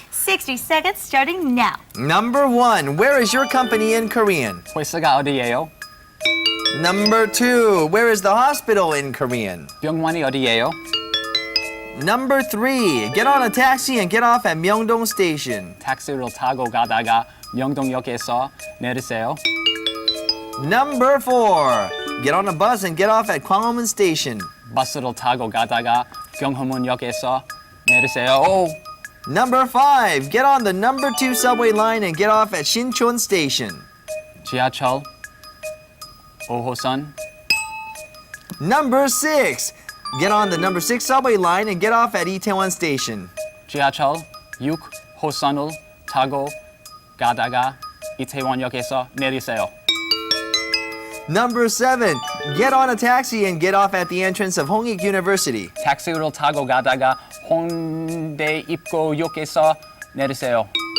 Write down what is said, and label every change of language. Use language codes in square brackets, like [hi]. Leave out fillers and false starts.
[en] 60 seconds starting now. Number 1, where is your company in Korean? [ko] 회사가 어디예요? [en] Number 2, where is the hospital in Korean? [ko] 병원이 어디예요? [en] Number 3, get on a taxi and get off at Myeongdong Station. [ko] 택시를 타고 가다가 명동역에서 내리세요. [en] Number 4, get on a bus and get off at Gwanghwamun Station. [ko] 버스를 타고 가다가 경화문역에서 내리세요. [en] Number 5, get on the number 2 subway line and get off at Shinchon Station. [ko] 지하철 5호선. [en] Number 6, get on the number 6 subway line and get off at Itaewon Station. [ko] 지하철 6호선을 타고 가다가 이태원역에서 내리세요. [en] Number 7, get on a taxi and get off at the entrance of Hongik University. [ko] 택시를 타고 가다가 홍대 입구역에서 내리세요.